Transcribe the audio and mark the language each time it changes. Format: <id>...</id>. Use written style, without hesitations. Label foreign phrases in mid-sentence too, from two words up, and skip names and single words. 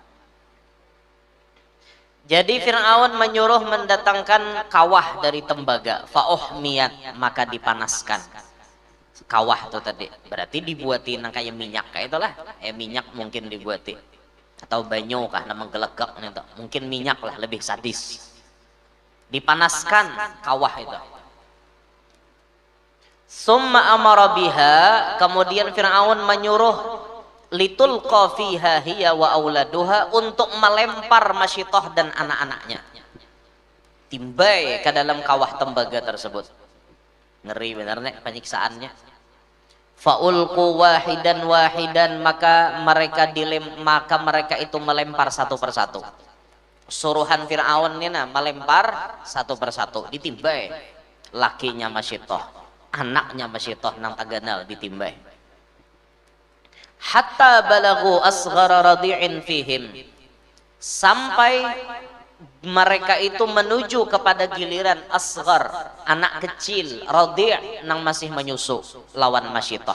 <id>Jadi Fir'aun menyuruh mendatangkan kawah dari tembaga fa'uhmiyat maka dipanaskan kawah itu tadi berarti dibuatin kayak minyak kayak itulah minyak mungkin dibuatin atau banyu kah nama gelegak mungkin minyak lah lebih sadis dipanaskan kawah itu</id> <ar>Summa amara biha,</ar> <id>kemudian Fir'aun menyuruh</id> <ar>litulqa fiha hiya wa auladuha,</ar> <id>untuk melempar Masyitah dan anak-anaknya.</id> <bjn>Timbai ke dalam kawah tembaga tersebut.</bjn> <id>Ngeri benar nek penyiksaannya.</id> <ar>Faulqu wahidan wahidan,</ar> <id>maka mereka itu melempar satu persatu. Suruhan Fir'aun ini melempar satu persatu,</id> <bjn>ditimbai. Lakinya Masyitah, anaknya Masyitah nang taganal ditimbai.</bjn> <ar>Hatta balagu asghara radi'in fihim,</ar> <id>sampai mereka itu menuju kepada giliran asghar, anak kecil, radhi' nang masih menyusu lawan Masyitah.</id>